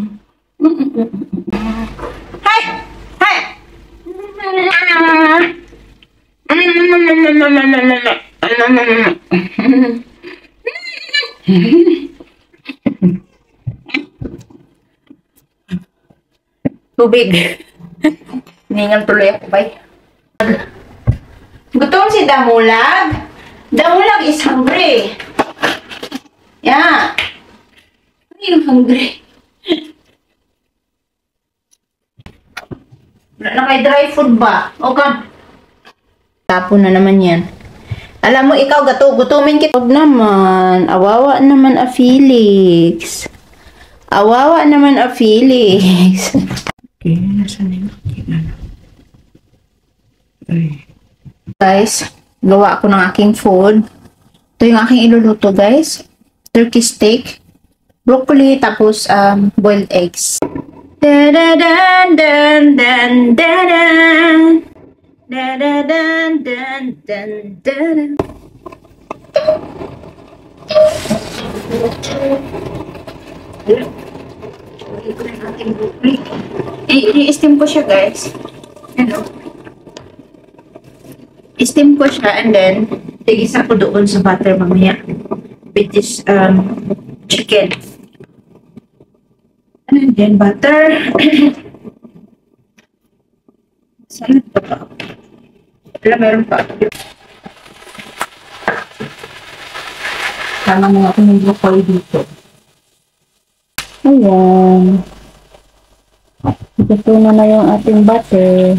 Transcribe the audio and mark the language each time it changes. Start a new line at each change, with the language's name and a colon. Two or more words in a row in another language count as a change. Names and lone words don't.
Filipino: Hi. Tubig. Ningal tuloy ako, bay. Gutom si Damulag.
English: Damulag is hungry. Yeah.
Filipino: Ano yung hungry? Wala na kay
English: dry food
Filipino: ba? Okay. Tapon na naman yan. Alam mo, ikaw, gutumin kita. Huwag naman. Awawa naman a Felix. Okay, nasa na yung guys, gawa ako ng aking food. Ito yung aking iluluto, guys.
English: Turkey steak,
Filipino: broccoli, tapos
English: boiled eggs. Da da dan dan dan dan.
Filipino: I-steam ko siya, guys. Ano? I-steam ko siya
English: and then
Filipino: tigisa ko doon sa butter mamaya
English: with this chicken. And then butter.
Filipino: Saan ito pa? Wala, meron pa. Tama na ako ng broccoli dito. Ayan. Ito na yung ating butter.